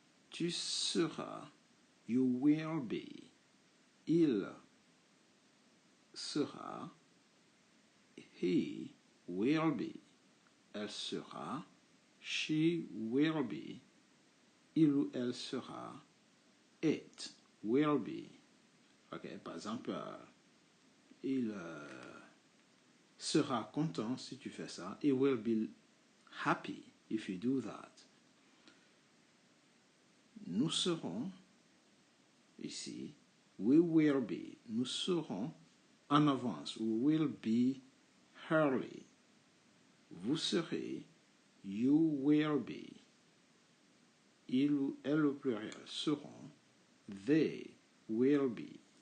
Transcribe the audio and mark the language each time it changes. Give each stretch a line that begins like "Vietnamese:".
French: Tu seras,
English: you will be.
French: Il sera,
English: he will be.
French: Elle sera,
English: she will be.
French: Il ou elle sera,
English: it will be.
French: Okay, par exemple, il sera content si tu fais ça.
English: He will be happy if you do that.
French: Nous serons, ici,
English: we will be.
French: Nous serons en avance.
English: We will be early.
French: Vous serez,
English: you will be.
French: Il ou elle au pluriel seront,
English: they will be.